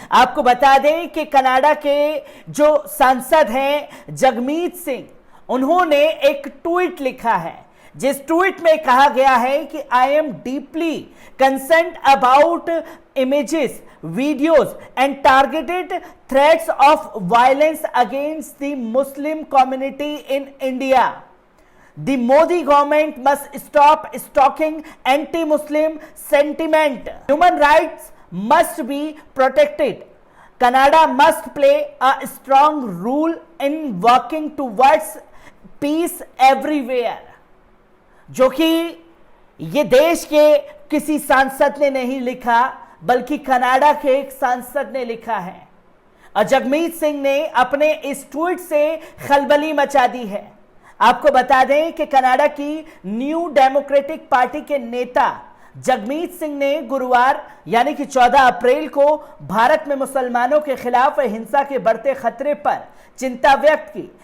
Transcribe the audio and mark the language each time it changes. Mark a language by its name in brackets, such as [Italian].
[Hindi] आपको बता दें कि कनाडा के जो सांसद हैं जगमीत सिंह, उन्होंने एक ट्वीट लिखा है, जिस ट्वीट में कहा गया है कि [English] I am deeply concerned about images, videos and targeted threats of violence against the Muslim community in India. The Modi government must stop stoking anti-Muslim sentiment. Human rights must be protected. Canada must play a strong role in working towards peace everywhere. [Hindi] जो कि ये देश के किसी सांसद ने नहीं लिखा, बल्कि कनाडा के एक सांसद ने लिखा है। और जगमीत सिंह ने अपने इस ट्वीट से खलबली मचा दी है। आपको बता दें कि कनाडा की न्यू डेमोक्रेटिक पार्टी के नेता जगमीत सिंह ने गुरुवार यानी कि 14 अप्रैल को भारत में मुसलमानों के खिलाफ हिंसा के बढ़ते खतरे पर चिंता व्यक्त की।